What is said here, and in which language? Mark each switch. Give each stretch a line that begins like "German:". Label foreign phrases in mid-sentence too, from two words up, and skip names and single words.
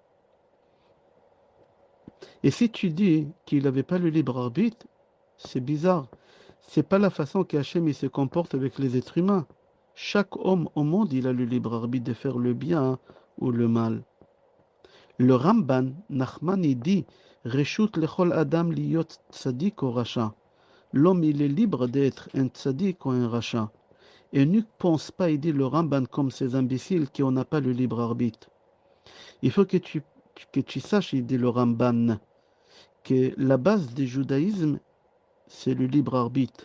French: Et si tu dis qu'il n'avait pas le libre arbitre, c'est bizarre. C'est pas la façon qu'Hachem il se comporte avec les êtres humains. Chaque homme au monde, il a le libre arbitre de faire le bien ou le mal. Le Ramban, Nachman, il dit
Hebrew: רשות לכל אדם להיות צדיק או רשע.
French: L'homme, il est libre d'être un tzadik ou un racha. Et ne pense pas, il dit le Ramban, comme ces imbéciles qui n'ont pas le libre arbitre. Il faut que tu saches, il dit le Ramban, que la base du judaïsme, c'est le libre arbitre.